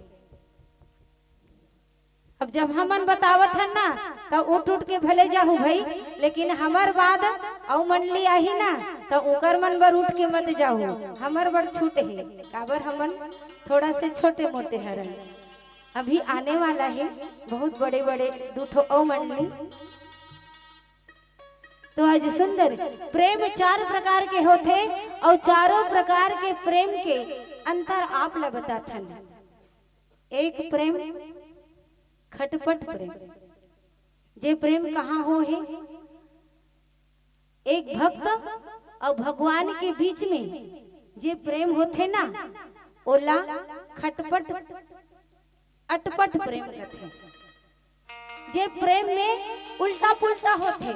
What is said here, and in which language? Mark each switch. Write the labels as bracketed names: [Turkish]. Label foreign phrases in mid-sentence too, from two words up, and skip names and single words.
[Chhattisgarhi] अब जब हमन बतावत हन ना तो उठ उठ के भले जाहू भाई, लेकिन हमर बाद औ मंडली आही ना तो ओकर मन बर उठ के मत जाहू, हमर बर छूट है काबर हमन थोड़ा से छोटे मोटे हरन। अभी आने वाला है बहुत बड़े बड़े दूठो औ मंडली। तो आज सुंदर प्रेम 4 प्रकार के होते और चारों प्रकार के प्रेम के अंतर आप ला बताथन। एक प्रेम खटपट प्रेम, जे प्रेम कहाँ हो है, एक भक्त और भगवान के बीच में जे प्रेम होते ना ओला खटपट अटपट प्रेम कथे, जे प्रेम में उल्टा पुल्टा होते।